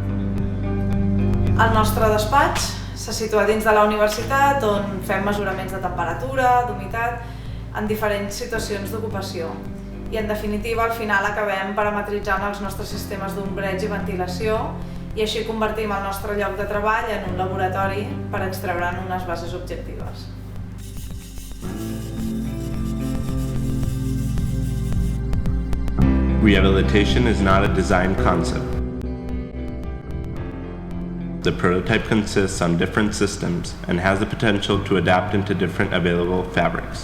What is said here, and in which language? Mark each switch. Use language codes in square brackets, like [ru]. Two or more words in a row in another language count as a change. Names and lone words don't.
[ca] El nostre despatx se situa dins de la universitat, on fem mesuraments de temperatura, d'humitat, en diferents situacions d'ocupació. I en definitiva, al final acabem parametritzant els nostres sistemes d'ombreig i ventilació i així convertim el nostre lloc de treball en un laboratori per extreure'n unes bases objectives. [en] Rehabilitation is not a design concept. The prototype consists on different systems and has the potential to adapt into different available fabrics.